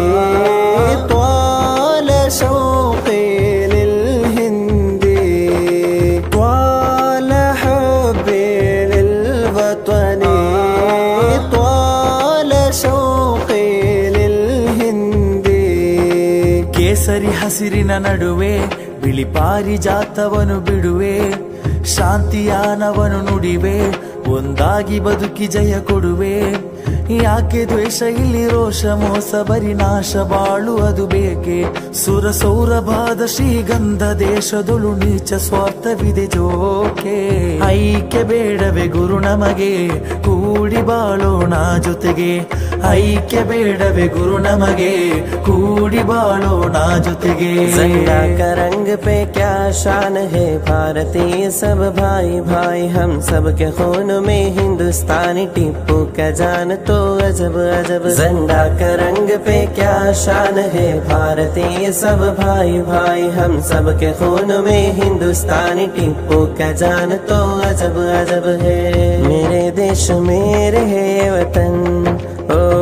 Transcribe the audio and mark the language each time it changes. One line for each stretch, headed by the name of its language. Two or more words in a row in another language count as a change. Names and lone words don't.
Arabic: طال شوقي للهند طال حبي للوطن طال شوقي للهند
Kannada: ಕೇಸರಿ ಹಸಿರಿನ ನಡುವೆ ಬಿಳಿ ಪಾರಿಜಾತವನು ಬಿಡುವೆ ಶಾಂತಿಯಾನವನು ನುಡಿವೆ ಒಂದಾಗಿ ಬದುಕಿ ಜಯ ಕೊಡುವೆ ಯಾಕೆ ದ್ವೇಷ ಇಲ್ಲಿ ರೋಷ ಮೋಸ ಬರಿ ನಾಶ ಬಾಳು ಅದು ಬೇಕೆ ಸುರ ಸೌರಭಾದ ಶ್ರೀಗಂಧ ದೇಶದೊಳು ನೀಚ ಸ್ವಾರ್ಥವಿದೆ ಜೋಕೆ ಐಕ್ಯ ಬೇಡವೇ ಗುರು ನಮಗೆ ಕೂಡಿ ಬಾಳೋಣ ಜೊತೆಗೆ ಐಕ್ಯ ಬೇಡವೇ ಗುರು ನಮಗೆ ಕೂಡಿ ಬಾಳೋಣ ಜೊತೆಗೆ
Hindi: झंडा का रंग पे क्या शान है भारतीय सब भाई भाई हम सब के खून में हिंदुस्तानी टीपू का जान तो अजब अजब झंडा का रंग पे क्या शान है भारतीय सब भाई भाई हम सब के खून में हिंदुस्तानी टीपू का जान तो अजब अजब है मेरे देश मेरे है वतन ओ